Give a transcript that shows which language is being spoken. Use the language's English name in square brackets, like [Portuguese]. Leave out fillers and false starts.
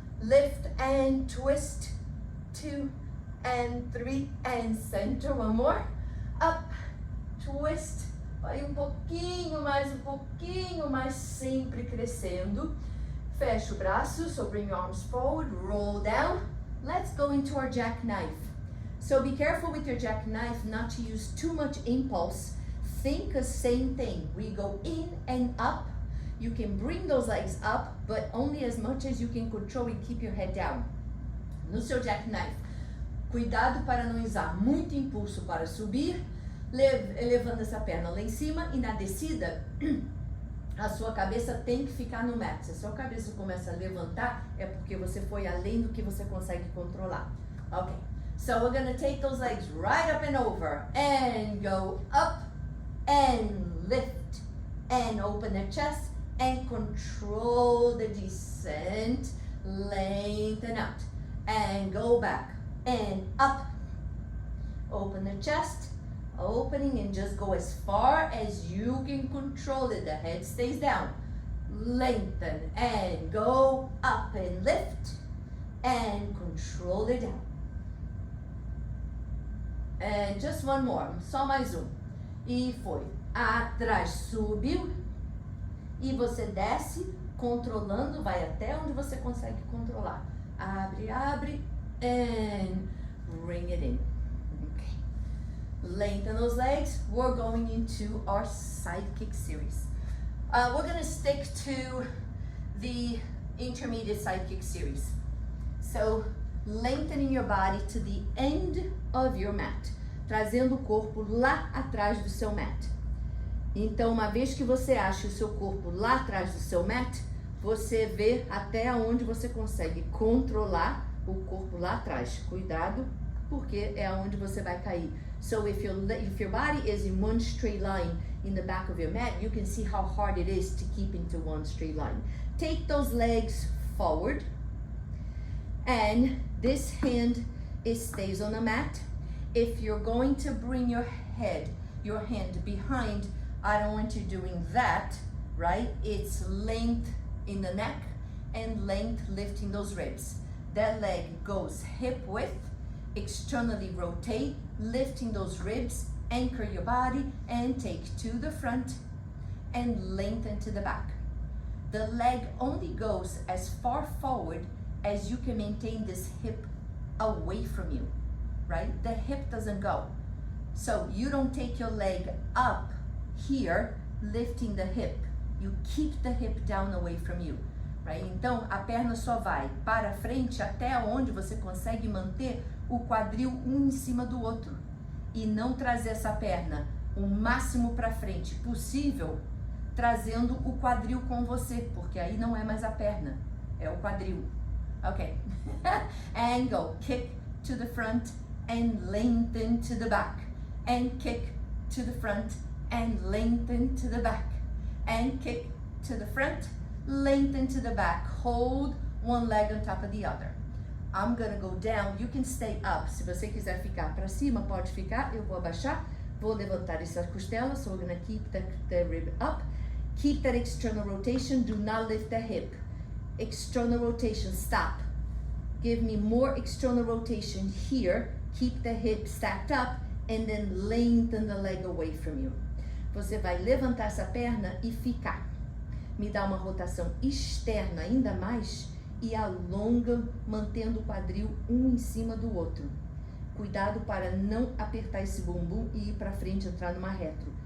[English] Lift and twist, 2 and 3, and center. One more. Up, twist. [Portuguese] Vai um pouquinho mais, sempre crescendo. Fecha o braço, [English] so bring your arms forward, roll down. Let's go into our jackknife. So be careful with your jackknife not to use too much impulse. Think the same thing. We go in and up. You can bring those legs up, but only as much as you can control and keep your head down. [Portuguese] No seu jackknife, cuidado para não usar muito impulso para subir, elevando essa perna lá em cima, e na descida a sua cabeça tem que ficar no mat. Se a sua cabeça começa a levantar, é porque você foi além do que você consegue controlar. [English] Ok, so we're gonna take those legs right up and over and go up and lift and open the chest and control the descent. Lengthen out and go back and up. Open the chest, opening, and just go as far as you can control it. The head stays down. Lengthen and go up and lift and control it down. And just one more, [Portuguese] só mais um. E foi. Atrás, subiu. E você desce, controlando, vai até onde você consegue controlar. Abre, [English] and bring it in. Okay. Lengthen those legs. We're going into our side kick series. We're gonna stick to the intermediate side kick series. So, lengthening your body to the end of your mat. [Portuguese] Trazendo o corpo lá atrás do seu mat. Então, uma vez que você acha o seu corpo lá atrás do seu mat, você vê até onde você consegue controlar o corpo lá atrás. Cuidado, porque é onde você vai cair. [English] So if your body is in one straight line in the back of your mat, you can see how hard it is to keep into one straight line. Take those legs forward, and this hand stays on the mat. If you're going to bring your hand behind, I don't want you doing that, right? It's length in the neck and length lifting those ribs. That leg goes hip width, externally rotate, lifting those ribs, anchor your body and take to the front and lengthen to the back. The leg only goes as far forward as you can maintain this hip away from you, right? The hip doesn't go. So you don't take your leg up here, lifting the hip. You keep the hip down away from you, Right? [Portuguese] Então, a perna só vai para frente até onde você consegue manter o quadril um em cima do outro. E não trazer essa perna o máximo para frente possível, trazendo o quadril com você, porque aí não é mais a perna, é o quadril. [English] Ok. And go. Kick to the front and lengthen to the back. And kick to the front and lengthen to the back. And kick to the front, lengthen to the back. Hold one leg on top of the other. I'm gonna go down. You can stay up. [Portuguese] Se você quiser ficar para cima, pode ficar. Eu vou abaixar. Vou levantar essa costela. [English] So we're gonna keep the rib up. Keep that external rotation. Do not lift the hip. External rotation. Stop. Give me more external rotation here. Keep the hip stacked up and then lengthen the leg away from you. [Portuguese] Você vai levantar essa perna e ficar. Me dá uma rotação externa ainda mais e alonga, mantendo o quadril um em cima do outro. Cuidado para não apertar esse bumbum e ir para frente, entrar numa retro.